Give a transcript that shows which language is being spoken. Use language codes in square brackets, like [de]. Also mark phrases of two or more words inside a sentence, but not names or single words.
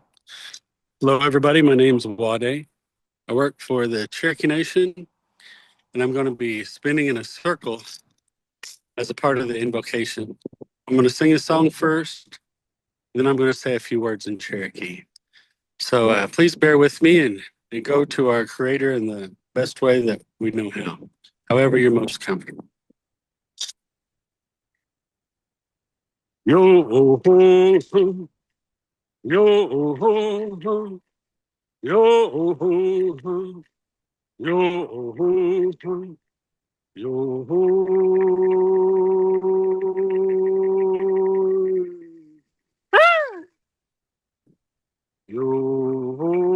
[en] Hello everybody, my name's Wahde. I work for the Cherokee Nation and I'm going to be spinning in a circle as a part of the invocation. I'm going to sing a song first, then I'm going to say a few words in Cherokee. So please bear with me and go to our creator in the best way that we know how, however you're most comfortable. Yo ho ho, yo ho ho, yo ho ho, yo ho ho, yo ho. Yo ho.